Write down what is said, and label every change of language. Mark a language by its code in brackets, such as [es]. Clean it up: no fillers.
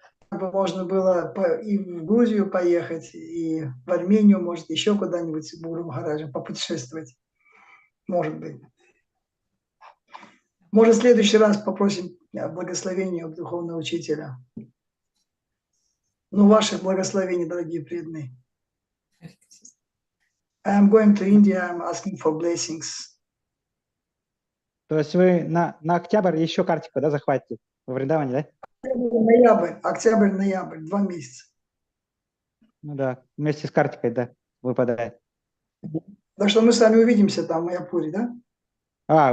[ru] Можно было и в Грузию поехать, и в Армению, может, еще куда-нибудь с Гуру Махараджем попутешествовать. Может быть. Может, в следующий раз попросим благословения у духовного учителя. Ну, ваших благословений, дорогие преданные. [en] I am going to India, I am asking for blessings. [ru] То есть вы на октябрь еще картику, да, захватите в Вриндаване, да? Октябрь-ноябрь, 2 месяца. Ну да, вместе с картикой, да, выпадает. Так что мы с вами увидимся там в Майяпуре, да?